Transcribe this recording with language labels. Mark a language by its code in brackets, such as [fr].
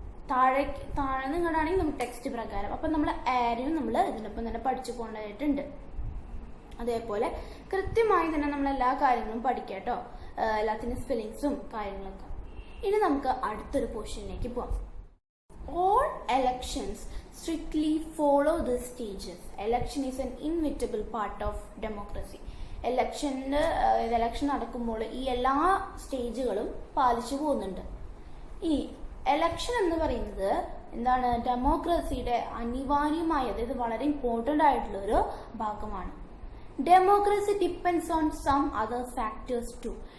[ml] താഴെ നിങ്ങളാണെങ്കിൽ നമുക്ക് ടെക്സ്റ്റ് പ്രകാരം. അപ്പം നമ്മൾ ആരും നമ്മൾ ഇതിനൊപ്പം തന്നെ പഠിച്ചു പോകേണ്ടതായിട്ടുണ്ട്. അതേപോലെ കൃത്യമായി തന്നെ നമ്മൾ എല്ലാ കാര്യങ്ങളും പഠിക്കാം കേട്ടോ, എല്ലാത്തിനും സ്പെല്ലിങ്സും കാര്യങ്ങളൊക്കെ. ഇനി നമുക്ക് അടുത്തൊരു പോർഷനിലേക്ക് പോവാം. [en] All elections strictly follow the stages. Election is an inevitable part of democracy. [ml] Election നടക്കുമ്പോൾ ഈ എല്ലാ സ്റ്റേജുകളും പാലിച്ചു പോകുന്നുണ്ട്. ഇനി എലക്ഷൻ എന്ന് പറയുന്നത് എന്താണ്? ഡെമോക്രസിയുടെ അനിവാര്യമായ, അതായത് വളരെ ഇമ്പോർട്ടൻ്റ് ആയിട്ടുള്ള ഒരു ഭാഗമാണ്. [en] Democracy depends on some other factors too.